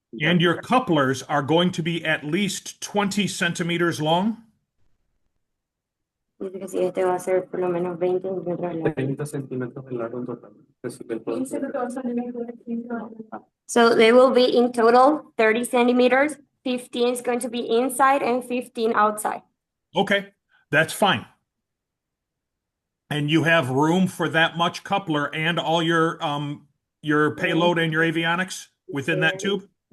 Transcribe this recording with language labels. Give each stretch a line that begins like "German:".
English: And your couplers are going to be at least 20 centimeters long?
Spanish: Dice que sí, este va a ser por lo menos 20 centímetros de largo. 30 centímetros de largo en total. Es el
English: So they will be in total 30 centimeters. 15 is going to be inside and 15 outside. Okay, that's fine. And you have room for that much coupler and all your payload and your avionics within that tube?